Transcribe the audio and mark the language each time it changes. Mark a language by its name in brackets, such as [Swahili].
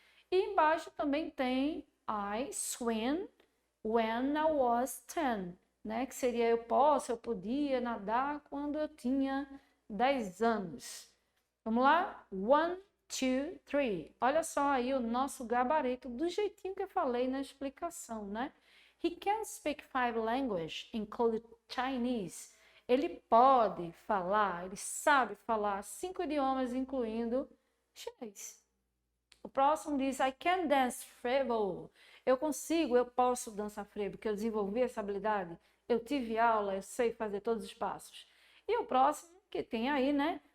[Portuguese] E embaixo também tem [English] I swim when I was 10, né? [Portuguese] Que seria eu podia nadar quando eu tinha 10 anos. Vamos lá? 1, 2, 3. Olha só aí o nosso gabarito, do jeitinho que eu falei na explicação, né? [English] He can speak 5 languages, including Chinese. [Portuguese] Ele pode falar, ele sabe falar 5 idiomas, incluindo chinês. O próximo diz, [English] I can dance frevo. [Portuguese] Eu posso dançar frevo, porque eu desenvolvi essa habilidade. Eu tive aula, eu sei fazer todos os passos. E o próximo, que tem aí, né?